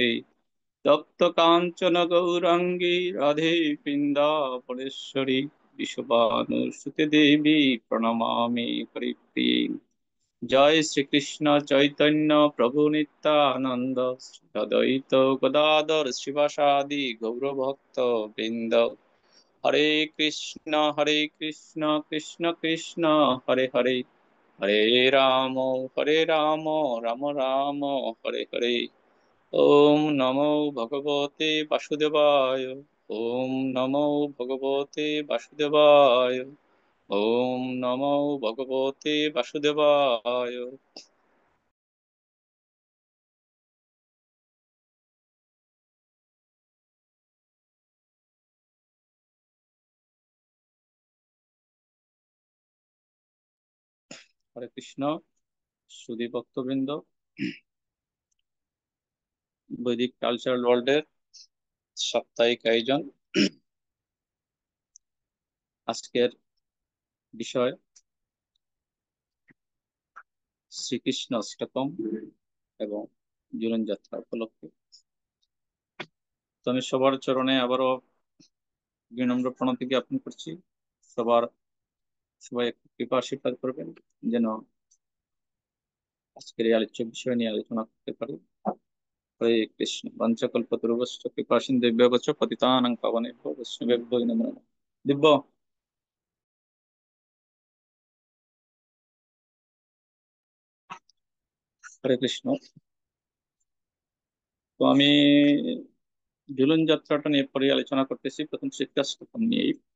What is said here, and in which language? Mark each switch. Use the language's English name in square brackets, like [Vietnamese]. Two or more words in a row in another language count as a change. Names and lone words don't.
[Sanskrit] तप्त कांचन गौरांगी राधे वृंदावनेश्वरी विश्वभानुसुते देवी प्रणमामि हरिप्रिये। जय श्री कृष्ण चैतन्य प्रभु नित्यानंद श्री अद्वैत गदाधर शिवासादि गौरभक्त वृंद। हरे कृष्ण कृष्ण कृष्ण हरे हरे, हरे राम राम राम हरे हरे। ओम नमो भगवते वासुदेवाय। ओम नमो भगवते वासुदेवाय। ओम नमो भगवते वासुदेवाय। [Bangla] হরে কৃষ্ণ। সুধী ভক্তবৃন্দ, বৈদিক কালচারাল ওয়ার্ল্ডের সাপ্তাহিক আয়োজন। আজকের বিষয় শ্রীকৃষ্ণ অষ্টকম এবং জীবন যাত্রা উপলক্ষে। তো আমি সবার চরণে আবারও বিনম্র প্রণতি জ্ঞাপন করছি। সবার সবাই একটু কৃপা আশীর্বাদ করবেন যেন আজকের এই আলোচ্য বিষয় নিয়ে আলোচনা করতে পারি। [Sanskrit] হরে কৃষ্ণ। পঞ্চকল্পতরুভ্যশ্চ কৃপা সিন্ধুভ্যো চ পতিতানাং পাবনেভ্যো বৈষ্ণবেভ্যো নমো নমঃ। দিব্য। [Bangla] হরে কৃষ্ণ। তো আমি ঝুলন যাত্রাটা নিয়ে পরে আলোচনা করতেছি, প্রথম শ্রীকৃষ্ণ নিয়েই।